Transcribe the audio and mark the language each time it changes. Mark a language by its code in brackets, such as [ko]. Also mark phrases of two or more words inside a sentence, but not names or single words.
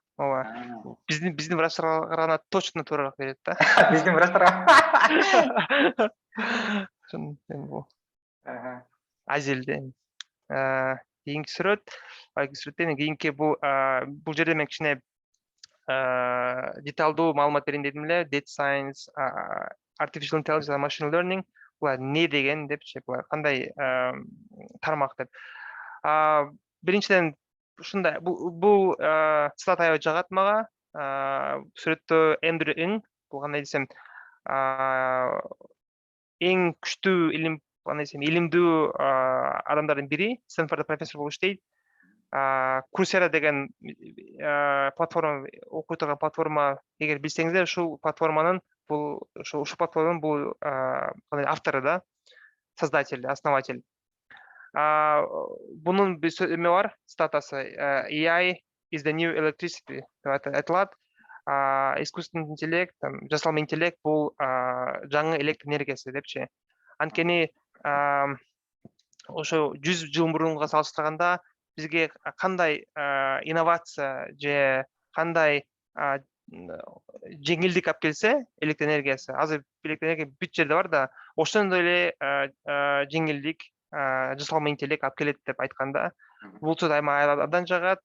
[ky] Биздин врачтарга караганда точно туурараак берет да. Биздин врачтарга. Азелде. Кийинки сүрөттөн кийинки бул жерде мен кичине деталдуу маалымат берейин дедим эле. [en] Data science, artificial intelligence, machine learning [ky] булар эмне деген депчи, булар кандай тармак деп. Биринчиден ушундай бул цитата аябай жагат мага. Сүрөттө Эндрю Ng, бул кандай десем, эң күчтүү илимдүү адамдардын бири, Стэнфордда профессор болуп иштейт. Coursera деген платформа, окуй турган платформа, эгер билсеңиздер, ушул платформанын бул автору да, [ru] создатель, основатель. [ky] Бунун эме бар, статасы [en] AI is the new electricity [ky] деп айтылат. [ru] Искусственный интеллект, [ky] жасалма интеллект бул жаңы электр энергиясы депчи. Анткени ошо 100 жыл мурунга салыштырганда бизге кандай инновация же кандай жеңилдик алып келсе электр энергиясы, азыр электр энергия бүт жерде бар да, ошондой эле жеңилдик жасалма интеллект алып келет деп айтканда, бул сөз аябай абдан жагат.